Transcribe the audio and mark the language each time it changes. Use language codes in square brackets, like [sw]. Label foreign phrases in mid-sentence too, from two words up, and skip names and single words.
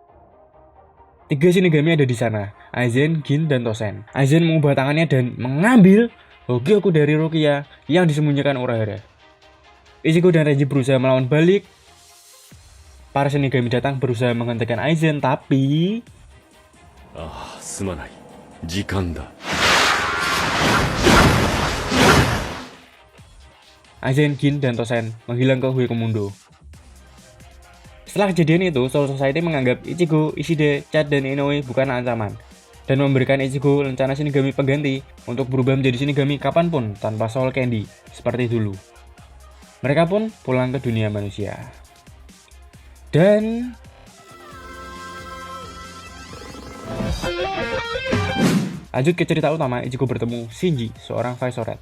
[id] 3 Shinigami ada di sana, Aizen, Gin, dan Tosen. Aizen mengubah tangannya dan mengambil Hogyoku dari Rukia yang disembunyikan Urahara. Ichigo dan Renji berusaha melawan balik. Para Shinigami datang berusaha menghentikan Aizen, tapi... [ja] ああ、すまない。時間だ. [id] Aizen, Gin, dan Tosen menghilang ke Huecomundo. Setelah kejadian itu, Soul Society menganggap Ichigo, Ishide, Chad, dan Inoue bukan ancaman dan memberikan Ichigo rencana Shinigami pengganti untuk berubah menjadi Shinigami kapanpun tanpa Soul Candy seperti dulu. Mereka pun pulang ke dunia manusia. Dan lanjut ke cerita utama, Ichigo bertemu Shinji, seorang Vice-Red.